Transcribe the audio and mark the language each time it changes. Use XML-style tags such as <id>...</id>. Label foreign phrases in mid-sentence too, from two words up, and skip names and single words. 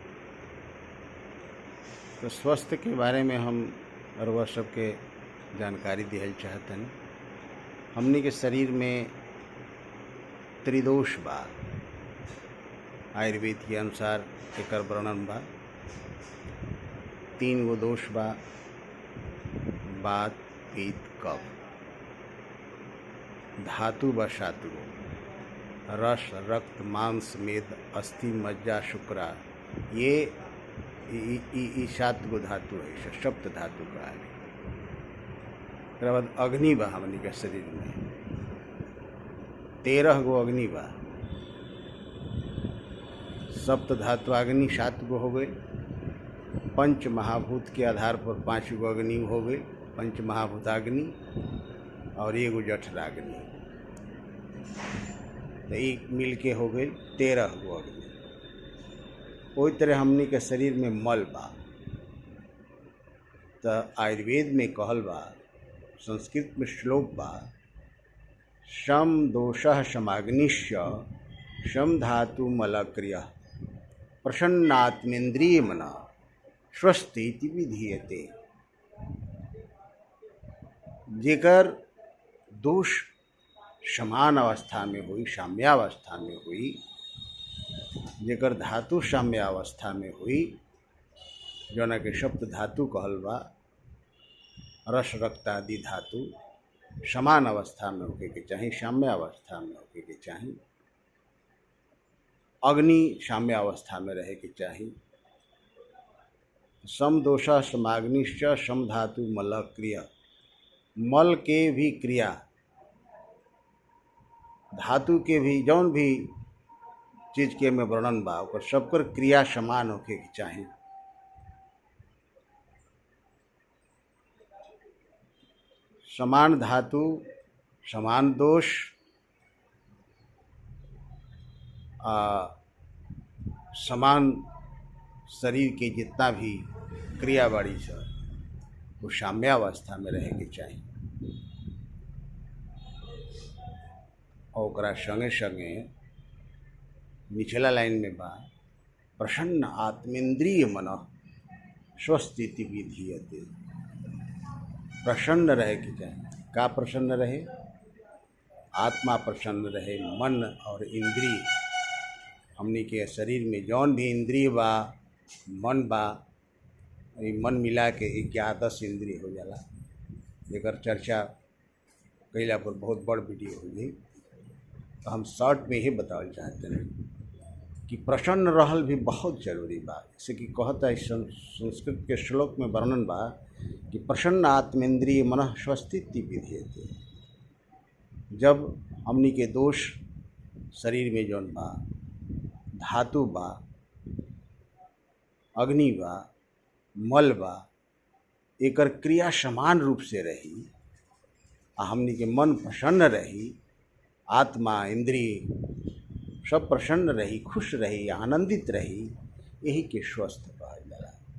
<bho>तो स्वस्थ के बारे में हम रउआ सबके जानकारी दिहल चाहतनी। हमनी के शरीर में त्रिदोष बा। आयुर्वेद के अनुसार एकर वर्णन बा। 3 गो दोष बा, वात पित्त कफ। धातु बा 7 गो, रस रक्त मांस मेद अस्थि मज्जा शुक्रा। ये 7 गो धातु है, सप्त धातु का है। फिर बाद अग्नि बा हमनी के शरीर में 13 गो अग्नि बा। सप्त धातु अग्नि 7 गो हो गए। पंच महाभूत के आधार पर 5 गो अग्नि हो गए। पंच महाभूताग्नि और 1 गो जठराग्नि, तो एक मिल के हो गए 13 गो अग्नि। वही तरह हमनी के शरीर में मल बा। तो आयुर्वेद में कहल बा, संस्कृत में श्लोक बा,</bho> <sa>शम दोषः समाग्निश्च शम धातु मलक्रिय प्रसन्नात्मेन्द्रिय मना स्वस्थिति विधीयते।</sa> <bho>जेकर दोष समान अवस्था में हुई, साम्यावस्था में हुई, जेकर धातु साम्यावस्था में हुई, जौना के सप्त धातु कहल बा। रस रक्त आदि धातु समान अवस्था में होके के चाही, साम्यावस्था में होके के चाही। अग्नि साम्यावस्था में रहे के चाही।</bho> <sa>सम दोषा समाग्निश्च सम धातु मल क्रिया।</sa> <bho>मल के भी क्रिया, धातु के भी जौन भी चीज के में वर्णन बा, ओकर सबकर क्रिया समान होके के चाही। समान धातु समान दोष, समान शरीर के जितना भी क्रिया बाड़ी से वो साम्यावस्था में रहे के चाहिए। और ओकरा संगे संगे निचला लाइन में बा,</bho> <sa>प्रसन्न आत्मेन्द्रिय मन स्वस्थिति विधीयते।</sa> <bho>प्रसन्न रहे के चाहिए। का प्रसन्न रहे? आत्मा प्रसन्न रहे, मन और इंद्रिय। हमनी के शरीर में जौन भी इंद्रिय बा, मन बा, मन मिला के 11 इंद्रिय हो जाला। एकर चर्चा कइला पर बहुत बड़ वीडियो हो गई। तो हम शॉर्ट में ही बतावल चाहते हैं कि प्रसन्न रहल भी बहुत जरूरी बा। जैसे कि कहता है संस्कृत के श्लोक में वर्णन बा कि</bho> <sa>प्रसन्न आत्मेन्द्रिय मनः स्वस्थिति विधीयते।</sa> <bho>जब हमनी के दोष शरीर में जौन बा, धातु बा, अग्नि बा, मल बा, एकर क्रिया समान रूप से रही, हमनी के मन प्रसन्न रही, आत्मा इंद्रिय सब प्रसन्न रही, खुश रही, आनंदित रही, यही के स्वस्थ कहल जाला।</bho>